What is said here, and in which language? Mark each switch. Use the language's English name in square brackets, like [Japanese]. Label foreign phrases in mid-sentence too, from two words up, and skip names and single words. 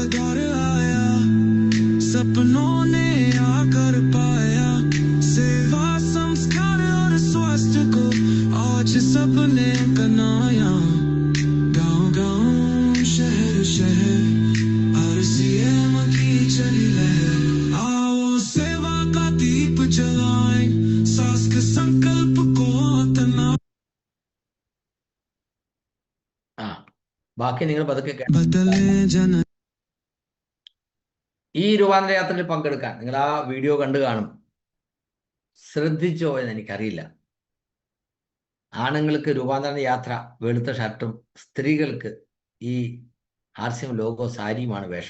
[Hindi] दौर आया सपनों ने आकर पाया सेवा संस्कार और स्वास्थ्य को आज सबने कनाया गांव गांव शहर शहर आरसीएम की चली लहर आओ सेवा का दीप जलाएं सास के संकल्प को तना [Malayalam] ബാക്കി നിങ്ങൾ പതുക്കെ [Hindi] बदले जन [Malayalam] ഈ രൂപാന്തര യാത്രയിൽ പങ്കെടുക്കാൻ നിങ്ങൾ ആ വീഡിയോ കണ്ടു കാണും. ശ്രദ്ധിച്ചോ എന്ന് എനിക്കറിയില്ല. ആണുങ്ങൾക്ക് രൂപാന്തര യാത്ര വെളുത്ത ഷർട്ടും, സ്ത്രീകൾക്ക് ഈ RCM ലോഗോ സാരിയുമാണ് വേഷം.